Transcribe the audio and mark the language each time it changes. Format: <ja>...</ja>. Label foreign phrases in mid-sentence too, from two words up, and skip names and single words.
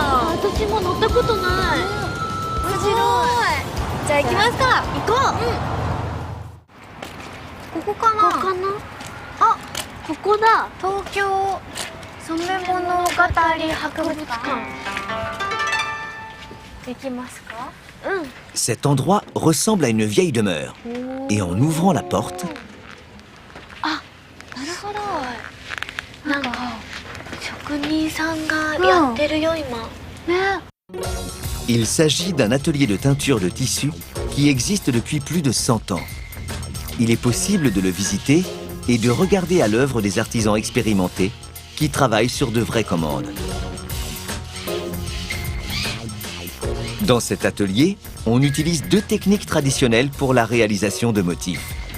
<ja>私も乗ったことない。面白い。じゃあ行きますか。行こう。ここかな。ここかな。あ、ここだ。東京染め物語博物館。行きますか。</ja> <fr>Cet endroit ressemble à une vieille demeure. Et en ouvrant la porte,</fr> <ja>あ、なるほど。なんか職人さんがやってるよ今。ね。</ja> <fr>il s'agit d'un atelier de teinture de tissu qui existe depuis plus de 100 ans. Il est possible de le visiter et de regarder à l'œuvre des artisans expérimentés qui travaillent sur de vraies commandes. Dans cet atelier, on utilise deux techniques traditionnelles pour la réalisation de motifs.</fr>